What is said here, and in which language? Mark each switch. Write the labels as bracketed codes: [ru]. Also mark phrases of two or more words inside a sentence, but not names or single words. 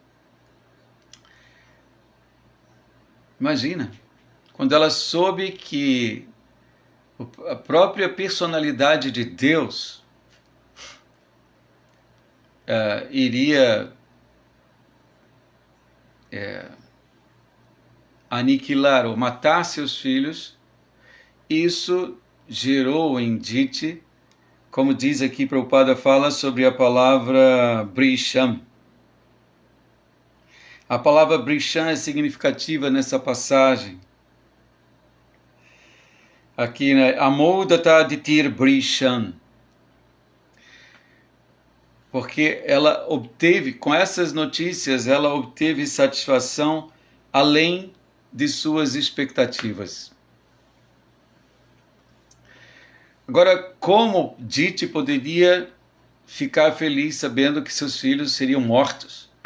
[pt] Imagina, quando ela soube que a própria personalidade de Deus iria aniquilar ou matar seus filhos, isso gerou em Diti como diz aqui, Prabhupada fala sobre a palavra Brisham. A palavra Brisham é significativa nessa passagem. Aqui, né? [sa] Amodata ditir Brisham. [pt] Porque ela obteve, com essas notícias, ela obteve satisfação além de suas expectativas. Agora, como Diti poderia ficar feliz sabendo que seus filhos seriam mortos?